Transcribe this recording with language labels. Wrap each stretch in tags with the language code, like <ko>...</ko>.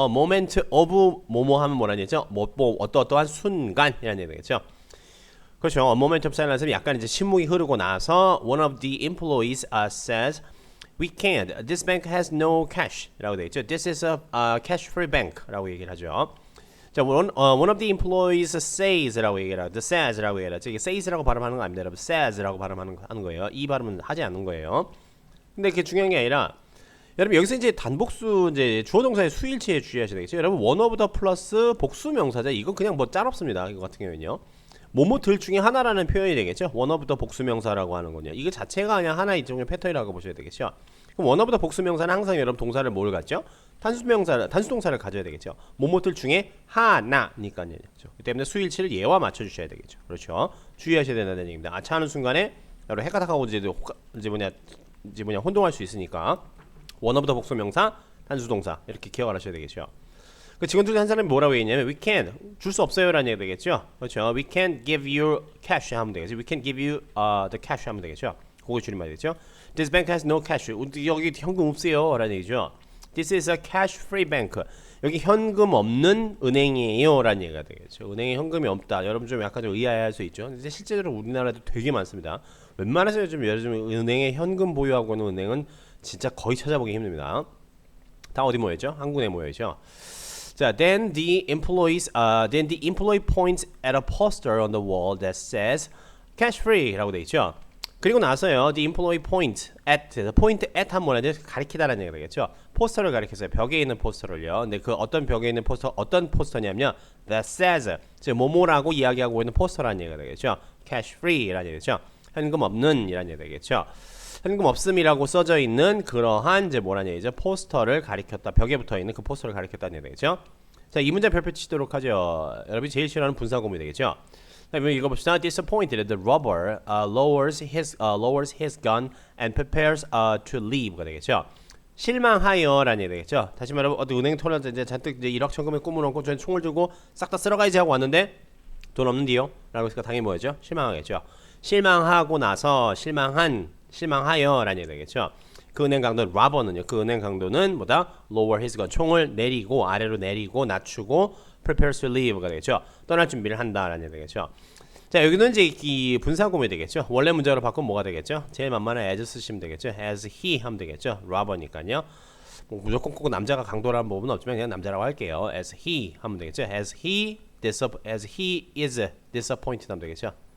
<en>A moment of</en> <ko>뭐뭐 하면 뭐라는 얘기죠? 뭐 어떠한 순간이라는 얘기 되겠죠. 그렇죠.</ko> <en>A moment of silence는</en> <ko>약간 이제 침묵이 흐르고 나서</ko> <en>one of the employees says, "We can't. This bank has no cash.</en> <ko>"라고 되어 있죠.</ko> <en>This is a cash-free bank라고 얘기를 하죠. 자, one of the employees says라고 얘기를 하죠.</en> <ko>says라고 얘기를 하죠. 이게 says라고 발음하는 거 아닙니다, 여러분. says라고 발음하는 거예요. 이 발음은 하지 않는 거예요. 근데 그게 중요한 게 아니라, 여러분 여기서 이제 단복수 이제 주어 동사의 수일치에 주의하셔야 되겠죠. 여러분</ko> <en>one of the</en> <ko>플러스 복수 명사죠. 이거 그냥 뭐 짤 없습니다. 이거 같은 경우는요. 뭐뭐들 중에 하나라는 표현이 되겠죠. one of the 복수 명사라고 하는 건요. 이거 자체가 그냥 하나의 일종의 패턴이라고 보셔야 되겠죠. 그럼 one of the 복수 명사는 항상 여러분 동사를 뭘 갖죠? 단수 동사를 가져야 되겠죠. 뭐뭐들 중에 하나니까요. 그렇죠. 그 때문에 수일치를 얘와 맞춰 주셔야 되겠죠. 그렇죠. 주의하셔야 된다는 얘기입니다. 아차하는 순간에 여러분 해가닥하고 이제 뭐냐 혼동할 수 있으니까</ko> <en>one of the</en> <ko>복수 명사, 단수 동사 이렇게 기억을 하셔야 되겠죠. 그 직원들 한 사람이 뭐라고 얘기했냐면</ko> <en>we can't,</en> <ko>줄 수 없어요라는 얘기 되겠죠. 그렇죠.</ko> <en>We can't give you cash 하면 되겠죠. We can't give you the cash 하면 되겠죠.</en> <ko>그거 줄임말 되겠죠.</ko> <en>This bank has no cash.</en> <ko>여기 현금 없어요라는 얘기죠.</ko> <en>This is a cash-free bank.</en> <ko>여기 현금 없는 은행이에요라는 얘기가 되겠죠. 은행에 현금이 없다. 여러분 좀 약간 좀 의아해할 수 있죠. 근데 실제로 우리나라도 되게 많습니다. 웬만해서 요즘 은행에 현금 보유하고 있는 은행은 진짜 거의 찾아보기 힘듭니다. 다 어디 모여있죠? 한국에 모여있죠.</ko> <en>자, then the employee points at a poster on the wall that says cash free</en> <ko>라고 돼 있죠. 그리고 나서요,</ko> <en>the employee point at</en> <ko>한 뭐라죠? 가리키다라는 얘기가 되겠죠. 포스터를 가리켰어요. 벽에 있는 포스터를요. 근데 그 어떤 벽에 있는 포스터, 어떤 포스터냐면요, that says, 즉 뭐뭐라고 이야기하고 있는 포스터라는 얘기가 되겠죠. cash free라는 얘기죠. 현금 없는 이라는 얘기가 되겠죠. 현금 없음이라고 써져 있는 그러한 이제 뭐라는 얘기죠? 포스터를 가리켰다. 벽에 붙어 있는 그 포스터를 가리켰다는 얘기가 되겠죠. 자, 이 문제 별표 치도록 하죠. 여러분이 제일 싫어하는 분사구문이 되겠죠. 자, 한번 읽어봅시다.</ko> <en>Disappointed, the robber lowers his gun and prepares to leave가 되겠죠.</en> <ko>실망하여라는 얘기 되겠죠. 다시 말하면 어디 은행 털어서 이제 잔뜩 이제 1억 천금에 꿈을 얹고 저는 총을 들고 싹 다 쓸어가야지 하고 왔는데 돈 없는데요? 라고 했으니까 당연히 뭐였죠? 실망하겠죠. 실망하고 나서 실망하여라는 얘기 되겠죠. 그 은행 강도 robber는요. 그 은행 강도는 뭐다?</ko> <en>lower his gun,</en> <ko>총을 내리고 아래로 내리고 낮추고</ko> <en>prepares to leave가</en> <ko>되겠죠. 떠날 준비를 한다라는 얘기 되겠죠. 자, 여기는 이제 이 분사구문이 되겠죠. 원래 문자로 바꾸면 뭐가 되겠죠? 제일 만만한 as 쓰시면 되겠죠. as he 하면 되겠죠. robber니까요. 뭐 무조건 꼭 남자가 강도라는 부분은 없지만 그냥 남자라고 할게요. as he 하면 되겠죠.</ko> <en>as he is disappointed</en> <ko>하면 되겠죠.</ko>